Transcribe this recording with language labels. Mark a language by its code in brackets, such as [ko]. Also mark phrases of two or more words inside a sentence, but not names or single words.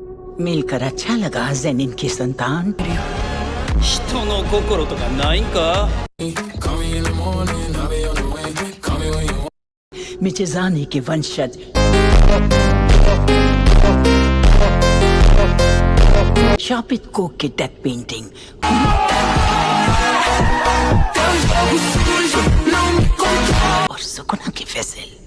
[hi] मिलकर अच्छा लगा जेनिन की संतान। [ja] 人の心とかないんか。 [hi] मिचेजानी के वंशज शापित कोक की डेथ पेंटिंग। और सुकुना की फेसिल।